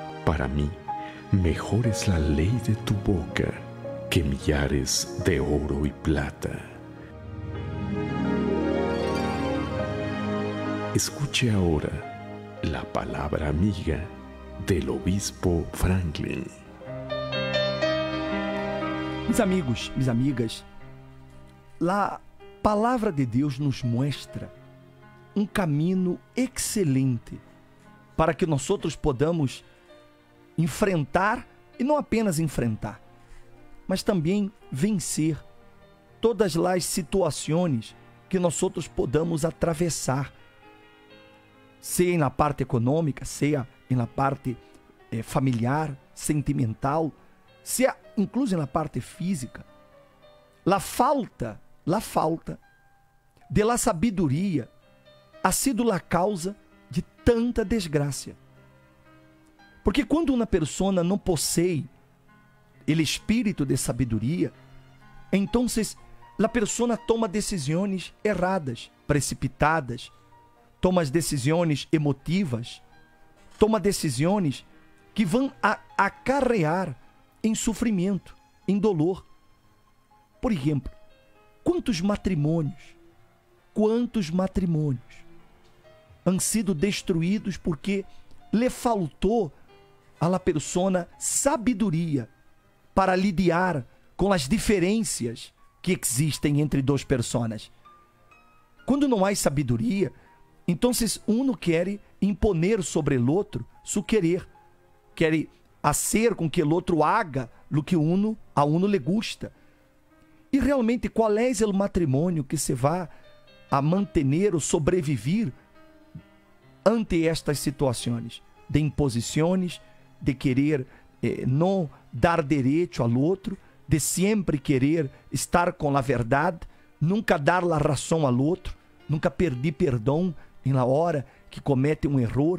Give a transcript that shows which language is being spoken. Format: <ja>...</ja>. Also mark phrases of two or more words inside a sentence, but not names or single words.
<es>Para mí, mejor es la ley de tu boca que millares de oro y plata. Escuche ahora la palabra amiga del obispo Franklin. Mis amigos, mis amigas,</es> <pt>a palavra de Deus nos mostra um caminho excelente para que nós podamos enfrentar, e não apenas enfrentar, mas também vencer todas as situações que nós podamos atravessar, seja na parte econômica, seja na parte familiar, sentimental, seja incluso na parte física.</pt> <es>La falta de la sabedoria ha sido la causa de tanta desgraça.</es> <pt>Porque quando uma pessoa não possui o espírito de sabedoria, então a pessoa toma decisões erradas, precipitadas, toma decisões emotivas, toma decisões que vão acarrear em sofrimento, em dolor. Por exemplo, quantos matrimônios</pt> <es>han sido</es> <pt>destruídos porque lhe faltou</pt> <es>a la persona</es> <pt>sabedoria para lidiar com as diferenças que existem entre duas pessoas. Quando não há sabedoria, então um quer imponer sobre o outro seu querer, quer fazer com que o outro haga o que</pt> <es>a uno</es> <pt>lhe gusta. E realmente, qual é o matrimônio que se vai a manter ou sobreviver ante estas situações de imposições, de querer não dar direito ao outro, de sempre querer estar com a verdade, nunca dar a razão ao outro, nunca pedir perdão em</pt> <es>la hora</es> <pt>que comete um erro?</pt>